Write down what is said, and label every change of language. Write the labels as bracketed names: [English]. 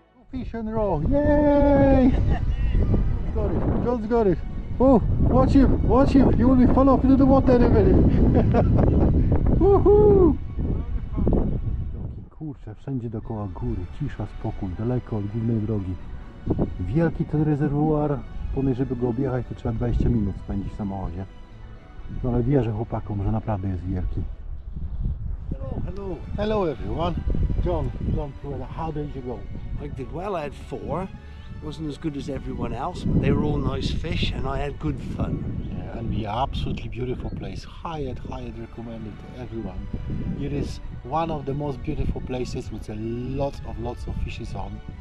[English] Fish and roll! Yay! Got it! John's got it! Oh, watch him! Watch him! He will be fall off into the water in a minute! Woohoo! [Polish] Kurczę, wszędzie dookoła góry, cisza, spokój, daleko od głównej drogi. Wielki ten rezerwuar, ponieważ żeby go objechać to trzeba 20 minut spędzić w samochodzie. No ale wierzę chłopakom, że naprawdę jest wielki. [English] Hello, hello. Hello everyone. John Clywedog, how did you go? I did well. I had 4. Wasn't as good as everyone else, but they were all nice fish, and I had good fun. Yeah, and the absolutely beautiful place. Highly recommended to everyone. It is one of the most beautiful places with lots of fishes on.